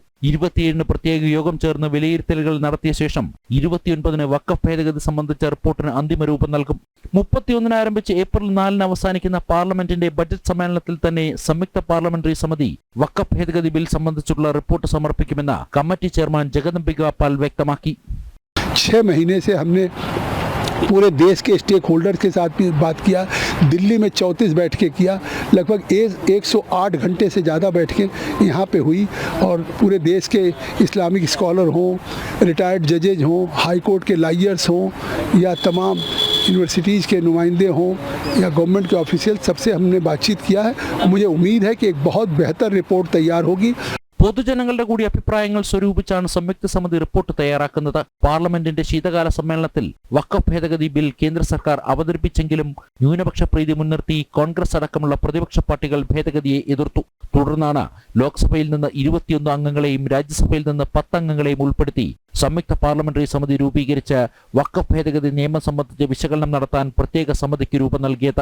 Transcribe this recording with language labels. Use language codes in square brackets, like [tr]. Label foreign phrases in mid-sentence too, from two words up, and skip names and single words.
[ml] 27-ന് പ്രത്യേക യോഗം ചേർന്ന് വിലയിരുത്തലുകൾ നടത്തിയ ശേഷം 29-ന് വഖഫ് ഭേദഗതി സംബന്ധിച്ച റിപ്പോർട്ടിന് അന്തിമ രൂപം നൽകും. 31-ന് ആരംഭിച്ച് ഏപ്രിൽ 4-ന് അവസാനിക്കുന്ന പാർലമെന്റിന്റെ ബജറ്റ് സമ്മേളനത്തിൽ തന്നെ സംയുക്ത പാർലമെന്ററി സമിതി വഖഫ് ഭേദഗതി ബിൽ സംബന്ധിച്ചുള്ള റിപ്പോർട്ട് സമർപ്പിക്കുമെന്ന് കമ്മിറ്റി ചെയർമാൻ ജഗദംബിക പാൽ വ്യക്തമാക്കി. [hi] 6 महीने से हमने पूरे देश के [en] stake holder [hi] के साथ भी बात किया. दिल्ली में 34 बैठकें किया. लगभग 108 घंटे से ज़्यादा बैठकें यहाँ पे हुई और पूरे देश के [en] Islamic scholar [hi] हों, [en] retired judges [hi] हों, [en] High Court [hi] के लायर्स हों या तमाम यूनिवर्सिटीज़ के नुमाइंदे हों या गवर्नमेंट के ऑफिशियल, सबसे हमने बातचीत किया है. मुझे उम्मीद है कि एक बहुत बेहतर रिपोर्ट तैयार होगी. [ml] പൊതുജനങ്ങളുടെ കൂടി അഭിപ്രായങ്ങൾ സ്വരൂപിച്ചാണ് സംയുക്ത സമിതി റിപ്പോർട്ട് തയ്യാറാക്കുന്നത്. പാർലമെന്റിന്റെ ശീതകാല സമ്മേളനത്തിൽ വഖഫ് ഭേദഗതി ബിൽ കേന്ദ്ര സർക്കാർ അവതരിപ്പിച്ചെങ്കിലും ന്യൂനപക്ഷ പ്രീതി മുൻനിർത്തി കോൺഗ്രസ് അടക്കമുള്ള പ്രതിപക്ഷ പാർട്ടികൾ ഭേദഗതിയെ എതിർത്തു. തുടർന്നാണ് ലോക്സഭയിൽ നിന്ന് 21 അംഗങ്ങളെയും രാജ്യസഭയിൽ നിന്ന് 10 അംഗങ്ങളെയും ഉൾപ്പെടുത്തി സംയുക്ത പാർലമെന്ററി സമിതി രൂപീകരിച്ച് വഖഫ് ഭേദഗതി നിയമം സംബന്ധിച്ച് വിശകലനം നടത്താൻ പ്രത്യേക സമിതിക്ക് രൂപം നൽകിയത്.